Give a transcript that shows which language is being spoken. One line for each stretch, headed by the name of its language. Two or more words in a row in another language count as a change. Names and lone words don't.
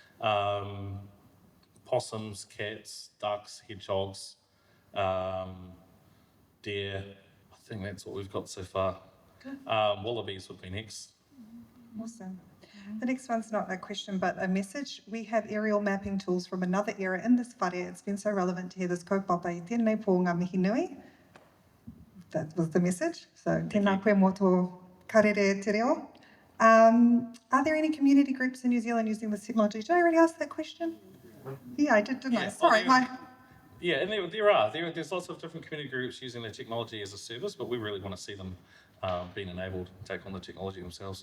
English: Possums, cats, ducks, hedgehogs, deer. I think that's what we've got so far. Wallabies would be next. Awesome. The next one's not a question but a message. We have aerial mapping tools from another era in this whare. It's been so relevant to hear this
Māori: kaupapa i tēnei pō ngā mihi nui.
English: That was the message.
Māori: So tēnā koe mō tō karere te reo.
English: Are there any community groups in New Zealand using this technology? Did I already ask that question? Yeah, I did, didn't I? Yeah, Sorry. Yeah, and there's lots of different community groups using the technology as a service, but we really want to see them being enabled to take on the technology themselves.